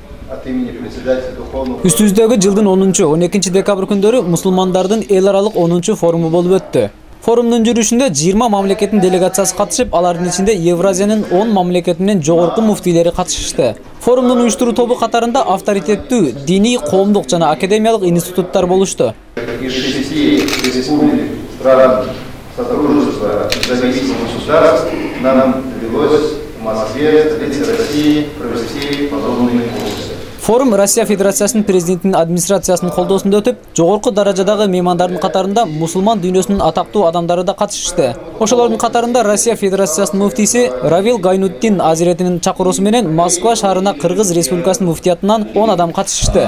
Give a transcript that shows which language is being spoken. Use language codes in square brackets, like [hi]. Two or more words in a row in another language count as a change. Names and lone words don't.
[ru] от имени председателя Духовного... [ky] Үстүбүздөгү жылдын 10-12 декабрь күндөрү мусулмандардын эл аралык 10 форуму болуп өттү. Форумдун жүрүшүндө 20 мамлекеттин делегациясы катышып, алардын ичинде Евразиянын 10 мамлекетинен жогорку муфтийлери катышышты. Форумдун уюштуруу тобу катарында авторитеттүү, диний, коомдук жана академиялык институттар болушту. [ru] Из 6 республик, стран Содружества независимых государств нам довелось в Москве, столице России, провести подобные курсы. [ky] Форум Россия Федерациясынын президентинин администрациясынын колдоосунда өтүп, жогорку даражадагы меймандардын катарында мусулман дүйнөсүнүн атактуу адамдары да катышышты. Ошолордун катарында Россия Федерациясынын муфтийси Равил Гайнутдин азиретинин чакыруусу менен Москва шаарына Кыргыз Республикасынын муфтиятынан 10 адам катышышты.